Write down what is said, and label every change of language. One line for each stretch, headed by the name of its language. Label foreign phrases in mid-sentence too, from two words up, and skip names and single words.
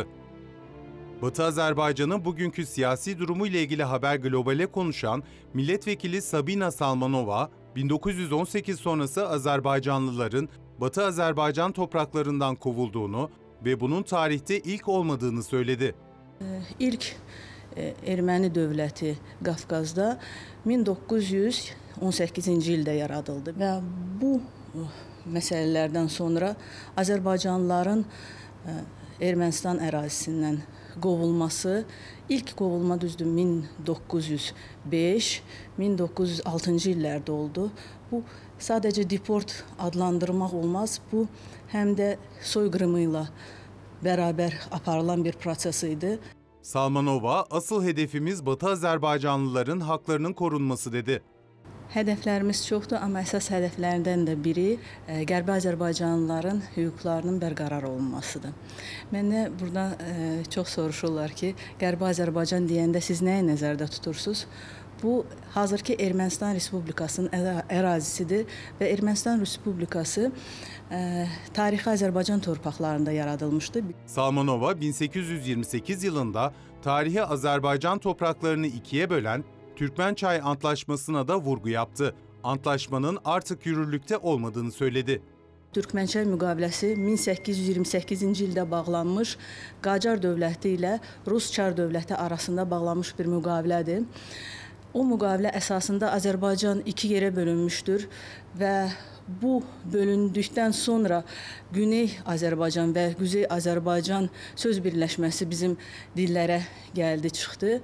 Turkish: Batı Azerbaycan'ın bugünkü siyasi durumu ile ilgili Haber Global'e konuşan milletvekili Sabina Salmanova, 1918 sonrası Azerbaycanlıların Batı Azerbaycan topraklarından kovulduğunu ve bunun tarihte ilk olmadığını söyledi.
Azerbaijani: İlk Erməni dövləti Qafqazda 1918-ci ildə yaradıldı və bu məsələlərdən sonra Azərbaycanlıların Ermənistan ərazisindən qovulması, ilk qovulma düzdür 1905-1906-cı illərdə oldu. Bu sadəcə deport adlandırmaq olmaz, bu həm də soyqırımı ilə bərabər aparılan bir proses idi.
Turkish: Salmanova, asıl hedefimiz Batı Azerbaycanlıların haklarının korunması dedi.
Azerbaijani: Hədəflərimiz çoxdur, amma əsas hədəflərdən də biri Qərbi Azərbaycanlıların hüquqlarının bərqərar olunmasıdır. Məndə burada çox soruşurlar ki, Qərbi Azərbaycan deyəndə siz nəyi nəzərdə tutursunuz? Bu, hazırki Ermənistan Respublikasının ərazisidir və Ermənistan Respublikası tarixi Azərbaycan torpaqlarında yaradılmışdır.
Turkish: Salmanova, 1828 yılında tarihi Azerbaycan topraklarını ikiye bölen Türkmençay Antlaşması'na da vurgu yaptı. Antlaşmanın artık yürürlükte olmadığını söyledi.
Azerbaijani: Türkmençay müqaviləsi 1828-ci ildə bağlanmış Qacar dövləti ilə Rus Çar dövləti arasında bağlanmış bir müqavilədir. O müqavilə əsasında Azərbaycan iki yerə bölünmüşdür və bu bölündükdən sonra Güney Azərbaycan və Quzey Azərbaycan söz birləşməsi bizim dillərə gəldi, çıxdı.